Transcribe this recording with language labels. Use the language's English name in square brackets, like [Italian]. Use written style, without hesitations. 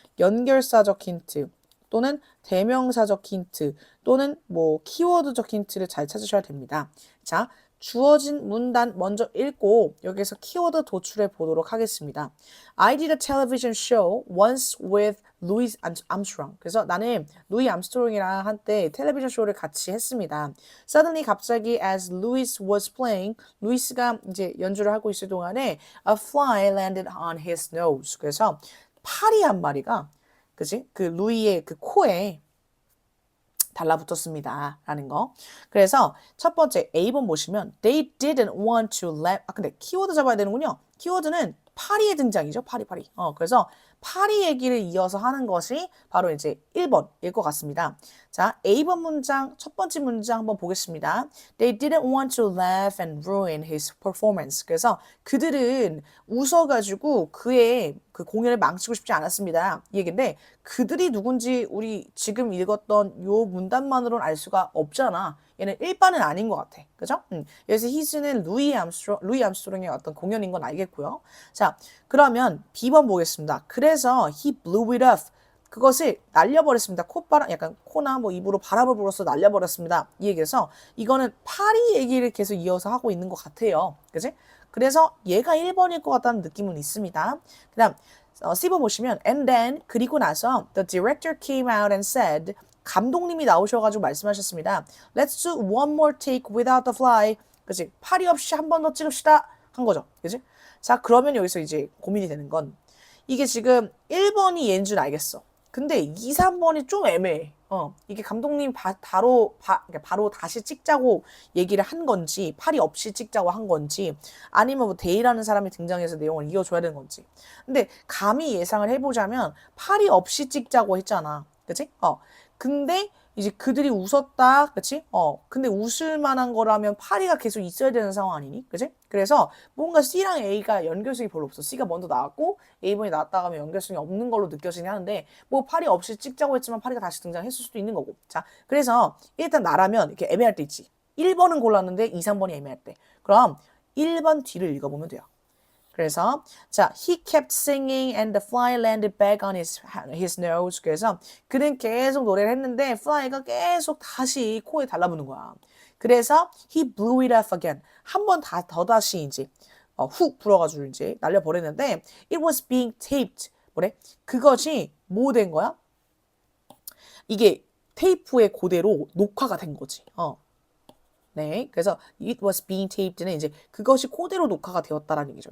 [Korean] 연결사적 힌트 또는 대명사적 힌트 또는 뭐 키워드적 힌트를 잘 찾으셔야 됩니다. 자, 주어진 문단 먼저 읽고 여기서 키워드 도출해 보도록 하겠습니다. [English] I did a television show once with [Korean] 루이스 암스트롱. 그래서 나는 루이 암스트롱이랑 한때 텔레비전 쇼를 같이 했습니다. [English] Suddenly [Korean] 갑자기 [English] as Louis was playing, [Korean] 루이스가 이제 연주를 하고 있을 동안에 [English] a fly landed on his nose. [Korean] 그래서 파리 한 마리가 그지? 그 루이의 그 코에 달라붙었습니다. 라는 거. 그래서 첫 번째 A번 보시면 [English] they didn't want to let [Korean] 근데 키워드 잡아야 되는군요. 키워드는 파리의 등장이죠. 파리. 그래서 파리 얘기를 이어서 하는 것이 바로 이제 1번일 것 같습니다. 자, A번 문장, 첫 번째 문장 한번 보겠습니다. [English] They didn't want to laugh and ruin his performance. [Korean] 그래서 그들은 웃어가지고 그의 그 공연을 망치고 싶지 않았습니다. 이 얘기인데 그들이 누군지 우리 지금 읽었던 요 문단만으로는 알 수가 없잖아. 얘는 일반은 아닌 것 같아. 그죠? 여기서 히스는 루이 암스트롱의 어떤 공연인 건 알겠고요. 자, 그러면 B번 보겠습니다. 그래서 [English] he blew it off. [Korean] 그것을 날려버렸습니다. 콧바람, 약간 코나 뭐 입으로 바람을 불어서 날려버렸습니다. 이 얘기에서 이거는 파리 얘기를 계속 이어서 하고 있는 것 같아요. 그지? 그래서 얘가 1번일 것 같다는 느낌은 있습니다. 그 다음 C번 보시면 [English] and then [Korean] 그리고 나서 [English] the director came out and said [Korean] 감독님이 나오셔가지고 말씀하셨습니다. [English] Let's do one more take without the fly. [Korean] 그치? 파리 없이 한 번 더 찍읍시다. 한 거죠. 그치? 자, 그러면 여기서 이제 고민이 되는 건 이게 지금 1번이 얘인 줄 알겠어. 근데 2, 3번이 좀 애매해. 이게 감독님 바로 다시 찍자고 얘기를 한 건지, 파리 없이 찍자고 한 건지, 아니면 뭐 데이라는 사람이 등장해서 내용을 이어줘야 되는 건지. 근데 감히 예상을 해보자면 파리 없이 찍자고 했잖아. 그치? 근데 이제 그들이 웃었다. 그치? 근데 웃을 만한 거라면 파리가 계속 있어야 되는 상황 아니니? 그치? 그래서 뭔가 C랑 A가 연결성이 별로 없어. C가 먼저 나왔고 A번이 나왔다가 하면 연결성이 없는 걸로 느껴지긴 하는데 뭐 파리 없이 찍자고 했지만 파리가 다시 등장했을 수도 있는 거고. 자, 그래서 일단 나라면 이렇게 애매할 때 있지. 1번은 골랐는데 2, 3번이 애매할 때. 그럼 1번 뒤를 읽어보면 돼요. 그래서 자, [English] he kept singing and the fly landed back on his nose. [Korean] 그래서 그는 계속 노래를 했는데 fly가 계속 다시 코에 달라붙는 거야. 그래서 [English] he blew it off again. [Korean] 한 번 더 다시 이제 훅 불어가지고 이제 날려버렸는데 [English] it was being taped. [Korean] 뭐래? 그것이 뭐 된 거야? 이게 테이프에 그대로 녹화가 된 거지. 네, 그래서 [English] it was being taped [Korean] 는 이제 그것이 그대로 녹화가 되었다라는 얘기죠.